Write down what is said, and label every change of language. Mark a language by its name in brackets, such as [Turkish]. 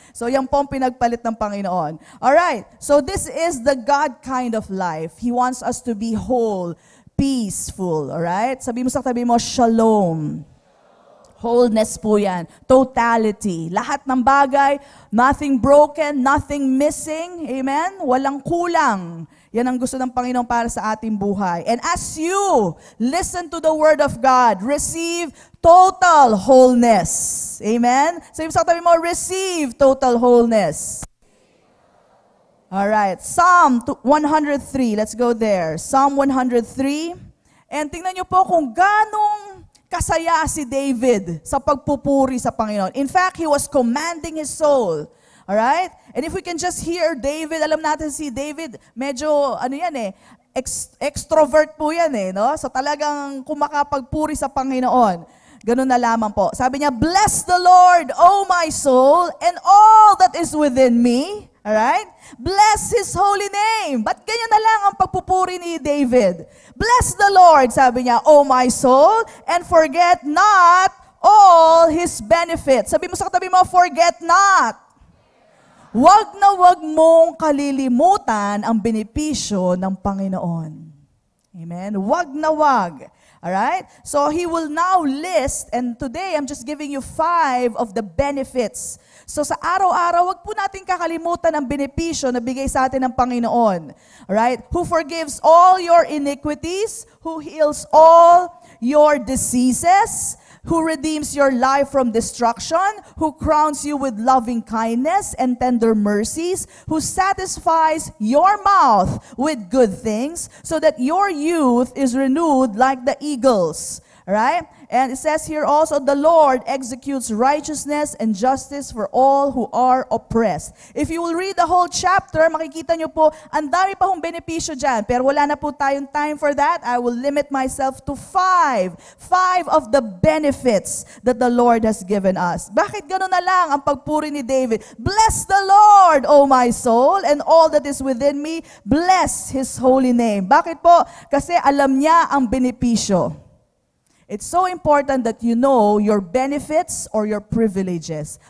[Filipino] So yan po ang pinagpalit ng Panginoon. [English] Alright, so this is the God kind of life. He wants us to be whole, peaceful. [Filipino] Alright? Sabi mo sa tabi mo, shalom. Wholeness po yan. [English] Totality. [Filipino] Lahat ng bagay, [English] nothing broken, nothing missing. [Filipino] Amen? Walang kulang. Yan ang gusto ng Panginoon para sa ating buhay. [English] And as you listen to the Word of God, receive total wholeness. Amen? [Filipino] Sabi sa katabi mo, [English] receive total wholeness. Alright. Psalm 103. Let's go there. Psalm 103. [Filipino] And tingnan nyo po kung ganong kasaya si David sa pagpupuri sa Panginoon. [English] In fact, he was commanding his soul. Alright? And if we can just hear David, [Filipino] alam natin si David, medyo, extrovert po yan no? So talagang kumakapagpuri sa Panginoon. Ganun na lamang po. Sabi niya, [English] bless the Lord, O my soul, and all that is within me. Alright? Bless His holy name. [Filipino] Ba't ganyan na lang ang pagpupuri ni David? [English] Bless the Lord, [Filipino] sabi niya, [English] O my soul, and forget not all His benefits. [Filipino] Sabi mo sa katabi mo, [English] forget not. [Filipino] wag na wag mong kalilimutan ang benepisyo ng Panginoon. Amen? Wag na wag. Alright? [English] So He will now list, and today I'm just giving you 5 of the benefits. [Filipino] So sa araw-araw, wag po natin kakalimutan ang benepisyo na bigay sa atin ng Panginoon. [English] Alright? Who forgives all your iniquities, who heals all your diseases, who redeems your life from destruction, who crowns you with loving kindness and tender mercies, who satisfies your mouth with good things, so that your youth is renewed like the eagles. Right? And it says here also, the Lord executes righteousness and justice for all who are oppressed. [Filipino] If you will read the whole chapter, makikita nyo po, ang dami pa hong benepisyo dyan. Pero wala na po tayong [English] time for that. I will limit myself to 5. 5 of the benefits that the Lord has given us. [Filipino] Bakit gano'n na lang ang pagpuri ni David? [English] Bless the Lord, O my soul, and all that is within me. Bless His holy name. [Filipino] Bakit po? Kasi alam niya ang benepisyo. [English] It's so important that you know your benefits or your privileges.